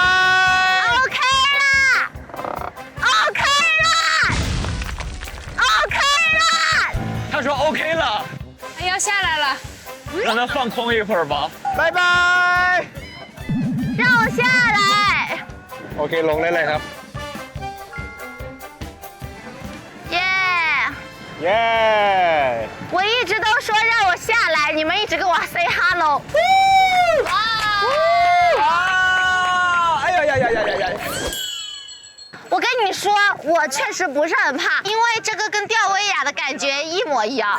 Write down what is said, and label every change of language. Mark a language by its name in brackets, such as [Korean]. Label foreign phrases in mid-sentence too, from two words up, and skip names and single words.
[Chinese] OK 啦 ，OK 啦 ，OK 啦。他说 OK 了，哎，要下来了。让他放空一会儿吧。拜拜。让我下来。 [Thai] โอเคลงได้เลยครับ [Chinese] 耶、耶！我一直都说让我下来，你们一直跟我 [English] say hello。 [Chinese] 啊！哎呀呀呀呀呀呀！我跟你说，我确实不是很怕，因为这个跟吊威亚的感觉一模一样。